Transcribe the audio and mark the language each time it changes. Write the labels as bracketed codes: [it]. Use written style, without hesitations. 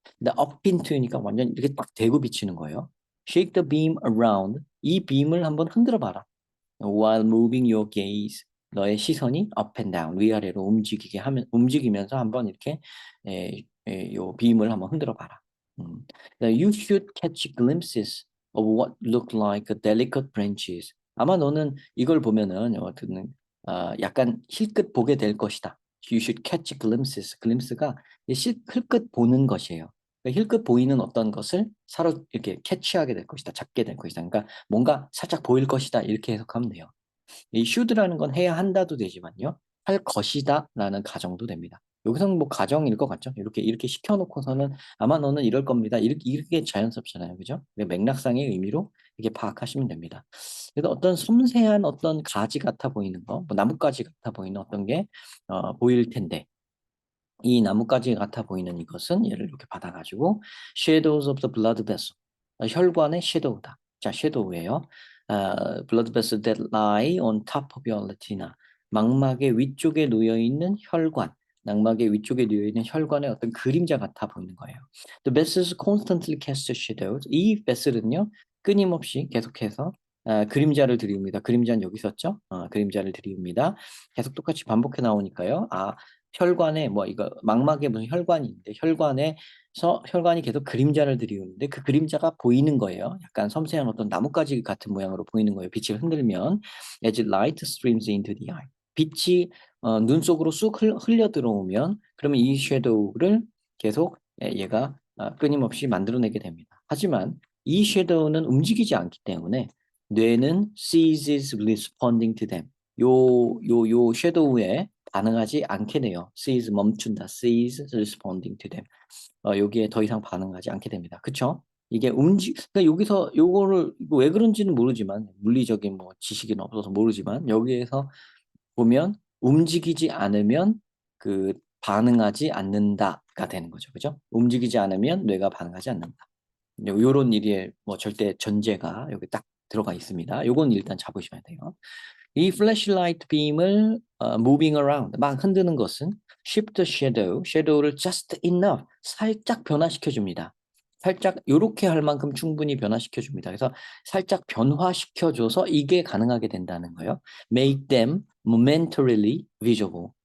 [ko] 근데 up into니까 완전 이렇게 딱 대고 비치는 거예요. [en] Shake the beam around. [ko] 이 빔을 한번 흔들어 봐라. [en] While moving your gaze. [ko] 너의 시선이 [en] up and down [ko] 위아래로 움직이면서 한번 이렇게 요 빔을 한번 흔들어 봐라. [en] You should catch glimpses of what look like delicate branches. [ko] 아마 너는 이걸 보면은 약간 힐끗 보게 될 것이다. [en] You should catch glimpses. [ko] glimpse가 힐끗 보는 것이에요. 그러니까 힐끗 보이는 어떤 것을 이렇게 캐치하게 될 것이다. 잡게 될 것이다. 그러니까 뭔가 살짝 보일 것이다. 이렇게 해석하면 돼요. 이 should라는 건 해야 한다도 되지만요. 할 것이다라는 가정도 됩니다. 여기서는 뭐 가정일 것 같죠? 이렇게 시켜놓고서는 아마 너는 이럴 겁니다. 이렇게 자연스럽잖아요. 그죠? 맥락상의 의미로 이렇게 파악하시면 됩니다. 그래서 어떤 섬세한 어떤 가지 같아 보이는 거, 뭐 나뭇가지 같아 보이는 어떤 게 보일 텐데 이 나뭇가지 같아 보이는 이것은 얘를 이렇게 받아가지고 [en] shadows of the blood vessel, [ko] 혈관의 shadow다. 자, shadow예요. [en] blood vessel that lie on top of your retina. [ko] 망막의 위쪽에 놓여 있는 혈관. 망막의 위쪽에 놓여 있는 혈관의 어떤 그림자 같아 보이는 거예요. [en] The vessels constantly cast shadows. [ko] 이 vessel은요 끊임없이 계속해서 그림자를 드리웁니다. 그림자는 여기 있었죠? 그림자를 드리웁니다. 계속 똑같이 반복해 나오니까요. 혈관에 뭐 이거 망막에 무슨 혈관이 있는데 혈관이 계속 그림자를 드리우는데 그 그림자가 보이는 거예요. 약간 섬세한 어떤 나뭇가지 같은 모양으로 보이는 거예요. 빛을 흔들면 [en] as light streams into the eye. [ko] 빛이 눈 속으로 쑥 흘려 들어오면 그러면 이 섀도우를 계속 얘가 끊임없이 만들어내게 됩니다. 하지만 이 섀도우는 움직이지 않기 때문에 뇌는 [en] ceases responding to them. [ko] 요 섀도우에 반응하지 않게 돼요. cease 멈춘다. [en] cease responding to them. [ko] 여기에 더 이상 반응하지 않게 됩니다. 그쵸? 이게 그러니까 여기서 요거를 왜 그런지는 모르지만 물리적인 뭐 지식이 없어서 모르지만 여기에서 보면 움직이지 않으면 그 반응하지 않는다가 되는 거죠. 그죠? 움직이지 않으면 뇌가 반응하지 않는다. 요런 일이 뭐 절대 전제가 여기 딱 들어가 있습니다. 요건 일단 잡으셔야 돼요. 이 flashlight beam을 [en] moving around [ko] 막 흔드는 것은 [en] shift the shadow [ko] 를 [en] just enough [ko] 살짝 변화시켜 줍니다. 살짝 요렇게 할 만큼 충분히 변화시켜 줍니다. 그래서 살짝 변화시켜 줘서 이게 가능하게 된다는 거예요. [en] make them momentarily visible.